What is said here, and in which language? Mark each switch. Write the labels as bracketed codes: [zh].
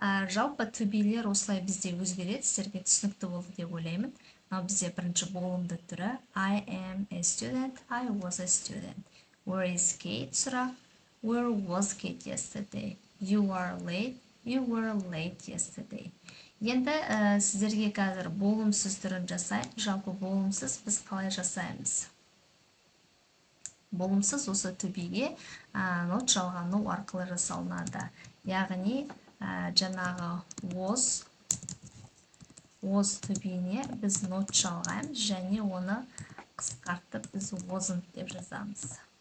[kk] Жалпы түбейлер осылай бізде өзгереді, сіздерге түсінікті болды деп ойлаймын. Бізде бірінші болымды түрі. [en] I am a student. I was a student. Where is Kate? Сұрақ. Where was Kate yesterday? You are late. You were late yesterday. [kk] Енді сіздерге қазір болымсыз түрін жасайын. Жалпы болымсыз біз қалай жасаймыз? Болымсыз осы түбеге нот жалғану арқылы жасалынады. Яғни жаңағы was түбейіне біз нот жалғаймыз және оны қысқартып біз wasn't деп жазамыз.